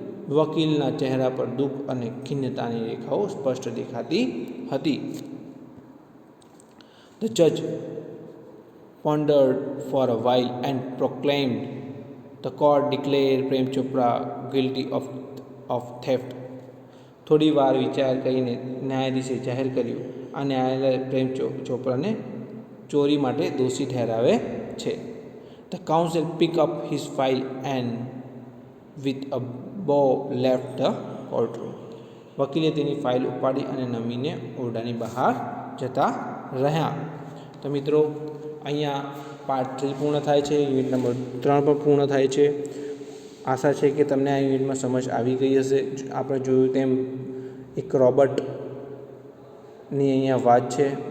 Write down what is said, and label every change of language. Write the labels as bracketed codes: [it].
[gu] વકીલના ચહેરા પર દુઃખ અને ખિન્નતાની રેખાઓ સ્પષ્ટ દેખાતી હતી. [en] The judge pondered for a while and proclaimed, "The court declared Prem Chopra guilty of theft." [gu] થોડી વાર વિચાર કરીને ન્યાયાધીશે જાહેર કર્યું, આ ન્યાયાલય પ્રેમ ચોપરાને ચોરી માટે દોષી ઠેરાવે છે. [en] The counsel picked up his file and with a bow left the courtroom. [gu] વકીલે તેની ફાઇલ ઉપાડી અને નમીને ઓરડાની બહાર જતા રહ્યા. તો મિત્રો, અહીંયા પાર્ટ 3 પૂર્ણ થાય છે. યુનિટ નંબર 3 પણ પૂર્ણ થાય છે. આશા છે કે તમને આ યુનિટમાં સમજ આવી ગઈ હશે. આપણે જોયું તેમ એક રોબર્ટની અહીંયા વાત છે.